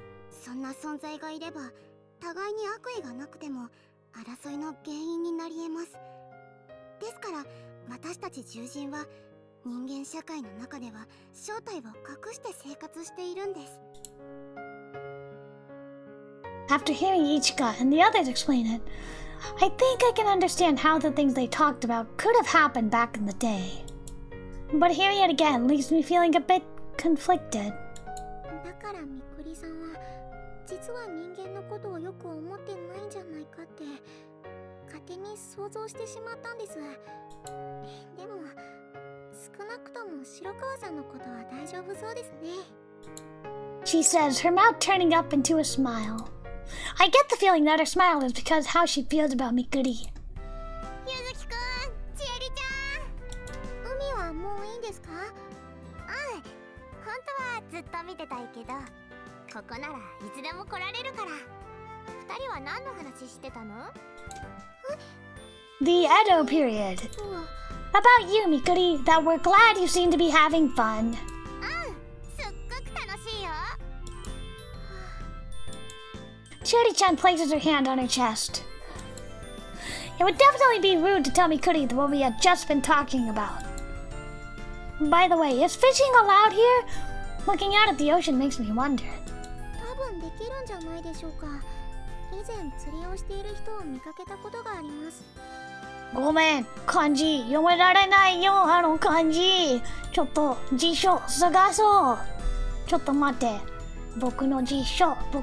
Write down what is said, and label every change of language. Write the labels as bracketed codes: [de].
[ja] そんな存在がいれば互いに悪意がなくても争いの原因になり得ます。ですから私たち獣人は人間社会の中では正体を隠して生活しているんです。 [en] After hearing Ichika and the others explain it, I think I can understand how the things they talked about could have happened back in the day. But hearing it again leaves me feeling a bit conflicted. [ja] だからみくりさんは実は人間のことをよく思ってないんじゃないかって勝手に想像してしまったんです。でも少なくとも白川さんのことは大丈夫そうですね。 [en] She says, her mouth turning up into a smile. I get the feeling that her smile is because how she feels about Mikuri. [ja] ゆずきくん、ちえりちゃん、海はもういいんですか？本当はずっと見てたいけど、ここならいつでも来られるから。二人は何の話してたの？ [en] The Edo period. About you, Mikuri, that we're glad you seem to be having fun. [ja] すっごく楽しいよ。 [en] Cherry-chan places her hand on her chest. It would definitely be rude to tell Mikuri what we had just been talking about. By the way, is fishing allowed here? Looking out at the ocean makes me wonder. [ja] 多分できるんじゃないでしょうか。以前釣りをしている人を見かけたことがあります。ごめん、漢字読められないよ、あの漢字。ちょっと辞書探そう。ちょっと待って。僕の辞書。